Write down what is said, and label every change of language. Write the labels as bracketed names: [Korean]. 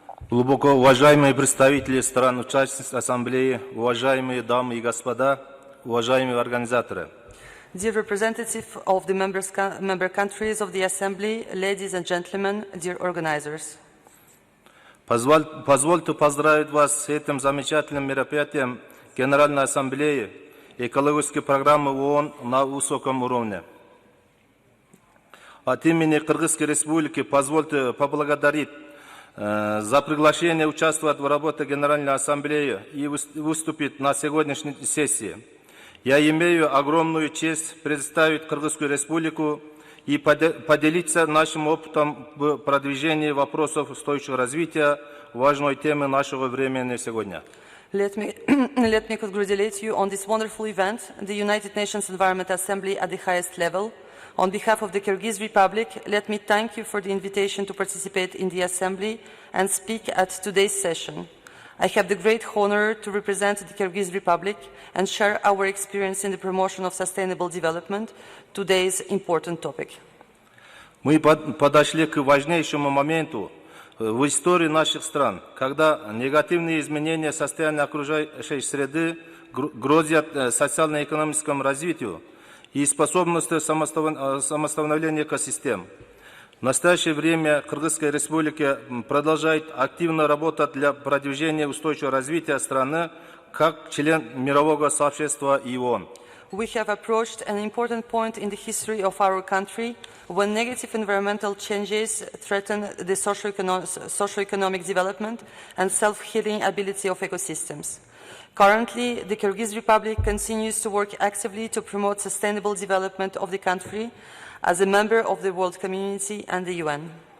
[Russian] Глубоко уважаемые представители стран-участниц Ассамблеи, уважаемые дамы и господа, уважаемые организаторы. [English] Dear representative of the member countries of the Assembly, ladies and gentlemen, dear organizers. [Russian] Позвольте поздравить вас с этим замечательным мероприятием Генеральной Ассамблеи экологической программы ООН на высоком уровне. От имени Кыргызской Республики позвольте поблагодарить за приглашение участвовать в работе Генеральной Ассамблеи и выступить на сегодняшней сессии. Я имею огромную честь представить Кыргызскую Республику и поделиться нашим опытом в продвижении вопросов устойчивого развития, важной темы нашего времени сегодня. [English] Let me congratulate you on this wonderful event, the United Nations Environment Assembly at the highest level. On behalf of the Kyrgyz Republic, let me thank you for the invitation to participate in the Assembly and speak at today's session. I have the great honor to represent the Kyrgyz Republic and share our experience in the promotion of sustainable development, today's important topic. [Russian] Мы подошли к важнейшему моменту в истории наших стран, когда негативные изменения состояния окружающей среды грозят социально-экономическому развитию и способности самостановления экосистем. В настоящее время Кыргызская Республика продолжает активно работать для продвижения устойчивого развития страны как член мирового сообщества и ООН. [English] We have approached an important point in the history of our country when negative environmental changes threaten the socio-economic development and self-healing ability of ecosystems. Currently, the Kyrgyz Republic continues to work actively to promote sustainable development of the country as a member of the world community and the UN.